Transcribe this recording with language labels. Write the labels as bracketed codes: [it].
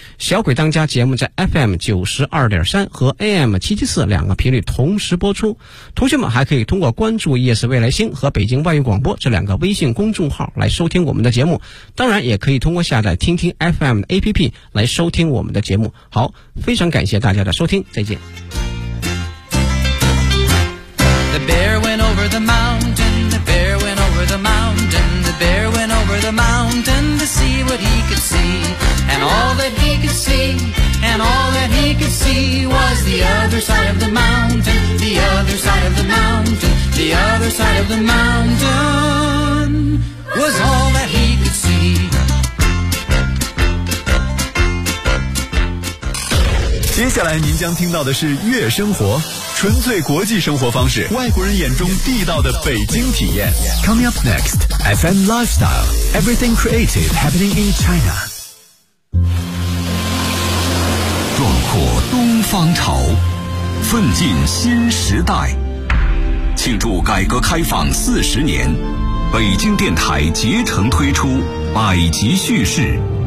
[zh] 小鬼当家节目在 FM92.3 和 AM774 两个频率同时播出，同学们还可以通过关注夜市未来星和北京外语广播这两个微信公众号来收听我们的节目，当然也可以通过下载听听 FM 的 APP 来收听我们的节目。好，非常感谢大家的收听，再见。 [en] The bear went over the mountain, the bear went over the mountain, the bear went over the mountain to see what he could see. And all that he could see, and all that he could see was the other side of the mountain, the other side of the mountain, the other side of the mountain was all that he could see. [zh] 接下来您将听到的是月生活，纯粹国际生活方式，外国人眼中地道的北京体验。 [en] Coming up next, FM Lifestyle, Everything Creative Happening in China。 [zh] 壮阔东方潮，奋进新时代，庆祝改革开放40年，北京电台竭诚推出百集叙事。